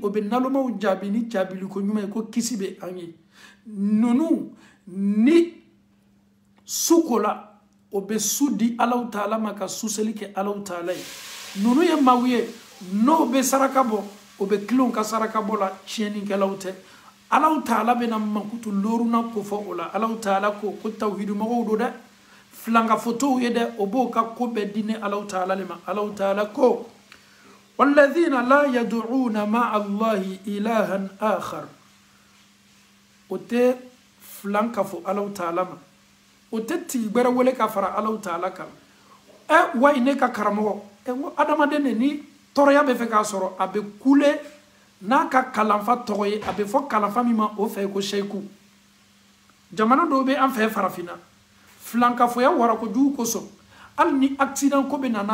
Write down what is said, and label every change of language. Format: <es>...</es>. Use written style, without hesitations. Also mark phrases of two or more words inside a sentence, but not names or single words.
<bm>o bɛ nalomaw jaabi ni jaabiliko ɲuman ye ko kisi bɛ an ye ninnu ni su ko la o bɛ su di Alahu taala ma ka suseli kɛ Alahu taala ye ninnu ye maaw ye n'o bɛ saraka bɔ o bɛ kilenw ka saraka bɔ la tiɲɛnikɛlaw tɛ Alahu taala bɛna mankutu looruna ko fɔ o la Alahu taala ko tawhidu mɔgɔw do dɛ filanga fotow ye dɛ o b'o ka ko bɛɛ di ne Alahu taala le ma Alahu taala ko</bm> <ar>والذين لا يدعون مع الله إلها آخر</ar> <bm>o tɛ filan ka fɔ Alahu taala ma o tɛ tigi gbɛrɛ wele ka fara Alahu taala kan wayi ne ka karamɔgɔ adamaden de ni tɔɔrɔya bɛ fɛ k'a sɔrɔ a bɛ kule n'a ka kalanfa tɔgɔ ye a bɛ fɔ kalanfa min ma o fɛ ko seyiku jamana dɔw bɛ an fɛ farafinna filankafoya wara kojugu kosɔn hali ni accident ko bɛ na</bm>